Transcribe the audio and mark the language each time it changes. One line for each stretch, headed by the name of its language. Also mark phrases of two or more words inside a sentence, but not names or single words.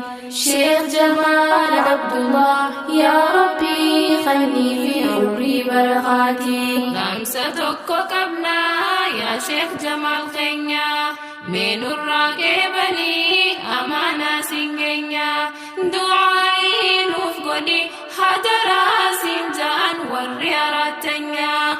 Arabic: شيخ جمال عبد الله يا ربي خلني في عمري برخاتي
Oromo: Dhaamsa tokko qabna yaa Sheekh Jamaal keenya, mee nurraa qeebanii amaanaa siin geenya. Du'aa'ii nuuf godhi hadaraa siin ja'an warri arattanya.